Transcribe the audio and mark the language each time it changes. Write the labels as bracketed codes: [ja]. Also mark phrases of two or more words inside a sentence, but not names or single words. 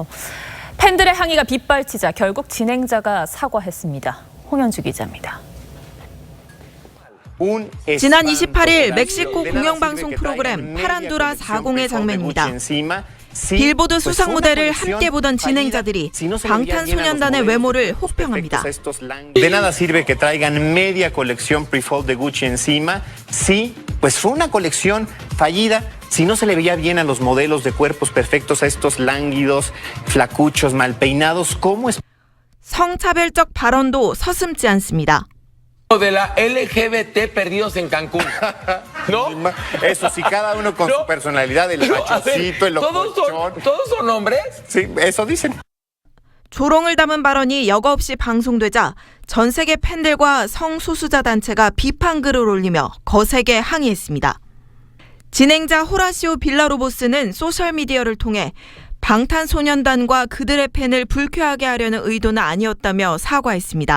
[ko] 팬들의 항의가 빗발치자 결국 진행자가 사과했습니다. 홍현주 기자입니다. 지난 28일 멕시코 공영방송 프로그램 파란두라 40의 장면입니다. 빌보드 수상 무대를 함께 보던 진행자들이 방탄소년단의 외모를 혹평합니다. [es] De nada sirve que traigan media colección Pre-Fold de Gucci encima. Sí, pues fue una colección fallida. Si no se le veía bien a los modelos de cuerpos perfectos, a estos lánguidos, flacuchos, mal peinados, ¿cómo es? [ko] 성차별적 발언도 서슴지 않습니다. [es] De la LGBT perdidos en Cancún, ¿no? Eso sí, cada uno con su personalidad, el machoncito, el locochón. ¿Todos son hombres? Sí, eso dicen. [ko] 조롱을 담은 발언이 여과 없이 방송되자 전 세계 팬들과 성소수자 단체가 비판글을 올리며 거세게 항의했습니다. 진행자 호라시오 빌라로보스는 소셜미디어를 통해 방탄소년단과 그들의 팬을 불쾌하게 하려는 의도는 아니었다며 사과했습니다.